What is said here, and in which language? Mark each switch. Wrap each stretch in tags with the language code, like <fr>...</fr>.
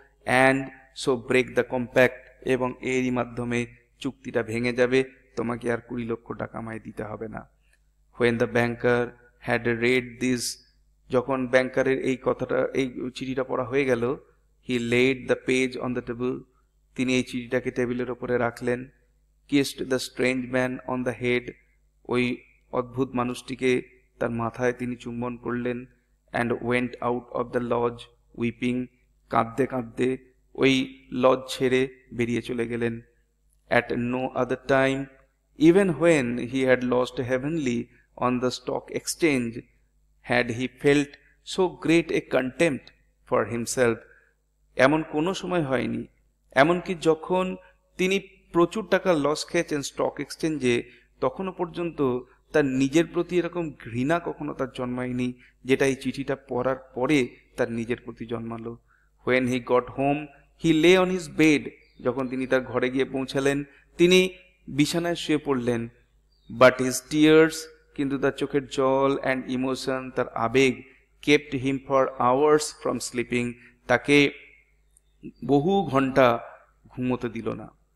<en>and so break the compact,</en> <bn>এবং এরই মাধ্যমে চুক্তিটা ভেঙে যাবে, তোমাকে আর 20 লক্ষ টাকা আমায় দিতে হবে না।</bn> <en>when the banker had read this,</en> <bn>যখন ব্যাংকারের এই কথাটা, এই চিঠিটা পড়া হয়ে গেল,</bn> <en>he laid the page on the table,</en> <bn>তিনি এই চিঠিটাকে টেবিলের ওপরে রাখলেন।</bn> <en>kissed the strange man on the head,</en> <bn>ওই অদ্ভুত মানুষটিকে তার মাথায় তিনি চুম্বন করলেন</bn> <en>and went out of the lodge weeping,</en> <bn>কাঁদতে কাঁদতে ওই লজ ছেড়ে বেরিয়ে চলে গেলেন।</bn> <en>At no other time, even when he had lost heavenly on the stock exchange, had he felt so great a contempt for himself.</en> <bn>এমন কোনো সময় হয়নি, এমনকি যখন তিনি প্রচুর টাকা লস খেয়েছেন স্টক এক্সচেঞ্জে, তখনও পর্যন্ত তার নিজের প্রতি এরকম ঘৃণা কখনো তার জন্মায়নি, যেটা এই চিঠিটা পড়ার পরে তার নিজের প্রতি জন্মালো।</bn> <en>When he got home, he lay on his bed.</en> <bn>যখন তিনি তার ঘরে গিয়ে পৌঁছালেন, তিনি বিছানায় শুয়ে পড়লেন।</bn> <en>But his tears,</en> <bn>কিন্তু তার চোখের জল</bn> <en>and emotion,</en> <bn>তার আবেগ,</bn> <en>kept him for hours from sleeping,</en> <bn>তাকে বহু ঘন্টা ঘুমোতে দিল না।</bn>